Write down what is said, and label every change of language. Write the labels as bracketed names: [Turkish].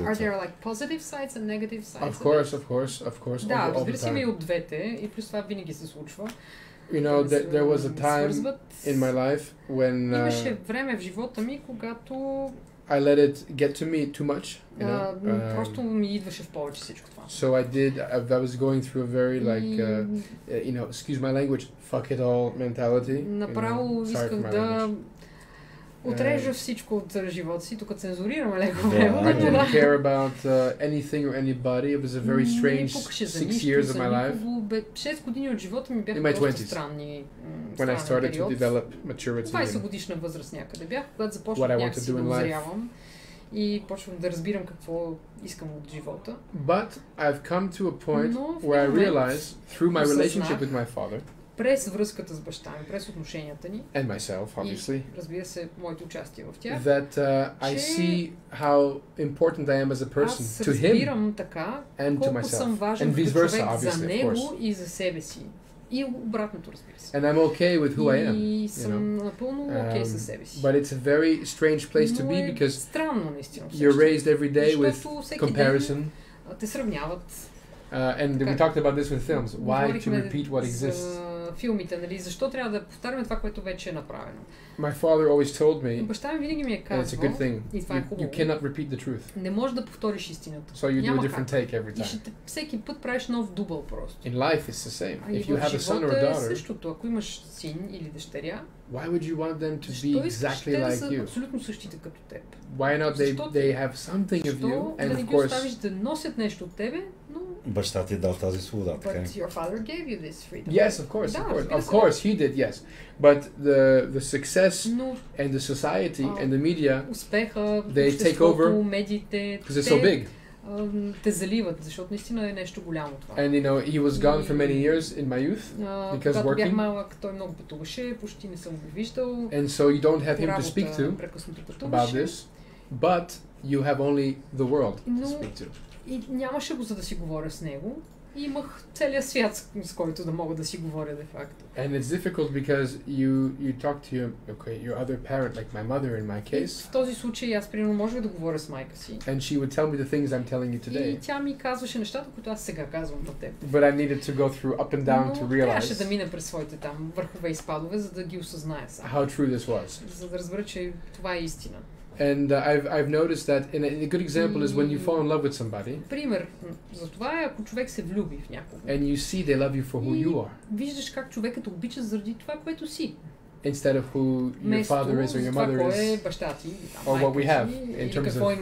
[English] Are there like positive sides and negative sides? Of course. [Bulgarian] Да, разбира се, има и от двете и плюс това винаги се случва. [English] You know, there was a time in my life when [Bulgarian] имаше време в живота ми, когато [English] I let it get to me too much. You know? [Bulgarian] Просто ми идваше в повече всичко това. [English] So I was going through a very like, you know, excuse my language, fuck it all mentality. [Bulgarian] Направо исках да отрежа всичко от живота си, тук цензурираме леко време. [English] I didn't care about anything or anybody. It was a very strange 6 years of my life. [Bulgarian] 6 години от живота ми бяха доста странни. [English] When I started to develop maturity. [Bulgarian] 20 годишна възраст някъде бях, когато започнах някакси да озрявам и почвам да разбирам какво искам от живота. [English] But I've come to a point where I realized through my relationship with my father, [Bulgarian] през връзката с баща ми, през отношенията ни, [English] and myself, obviously, [Bulgarian] и, разбира се, моето участие в тях, [English] that I see how important I am as a person to him [Bulgarian] така, [English] and to myself, [Bulgarian] съм важен [English] and vice versa, [Bulgarian] човек [English] obviously, [Bulgarian] за него и за себе си. И обратното, разбира се. [English] And I'm okay with who I am. [Bulgarian] И съм напълно окей със себе си. [English] But it's a very strange place to be because [Bulgarian] странно, наистина, [English] you're raised every day with comparison. [Bulgarian] Те сравняват. [English] And we talked about this with films. Why to repeat what exists? [Bulgarian] Филмите, нали? Защо трябва да повтаряме това, което вече е направено? [English] My father always told me, [Bulgarian] баща ми винаги ми е казвал, [English] it's a good thing. [Bulgarian] И това е хубаво. [English] You cannot repeat the truth. [Bulgarian] Не можеш да повториш истината. [English] So you do a different take every time. [Bulgarian] И всеки път правиш нов дубъл просто. [English] In life it's the same. If you have a son or a daughter, [Bulgarian] същото. Ако имаш син или дъщеря, [English] why would you want them to be exactly like you? [Bulgarian] Абсолютно същите като теб. [English] Why not they have something of you and of course [Bulgarian] оставиш да носят нещо от тебе, но баща ти дал тази свобода, така. [English] But your father gave you this freedom. Yes, of course, of course he did, yes. But the success and the society and the media, [Bulgarian] успеха, [English] they take over [Bulgarian] медиите, [English] because it's so big. [Bulgarian] Те заливат, защото наистина е нещо голямо това. [English] And you know, he was gone for many years in my youth because [Bulgarian] когато [English] working. [Bulgarian] бях малък, той много пътуваше, почти не съм го виждал. [English] And so you don't have him to speak to about this, but you have only the world to speak to. [Bulgarian] И нямаше го за да си говоря с него. И имах целия свят, с който да мога да си говоря де факто. [English] And it's difficult because you talk to your other parent, like my mother in my case. [Bulgarian] В този случай аз примерно можех да говоря с майка си. [English] And she would tell me the things I'm telling you today. [Bulgarian] И тя ми казваше нещата, които аз сега казвам на теб. [English] But I needed to go through up and down to realize. [Bulgarian] Трябваше да мина през своите там върхове и спадове, за да ги осъзная сам. [English] How true this was. [Bulgarian] За да разбера, че това е истина. [English] And I've noticed that, and a good example is when you fall in love with somebody. [Bulgarian] Пример за това е ако човек се влюби в някого. [English] And you see they love you for who you are. [Bulgarian] Виждаш как човекът обича заради това, което си. [English] Instead of who your father is or your mother is. [Bulgarian] Баща ти, [English] or what we have in terms of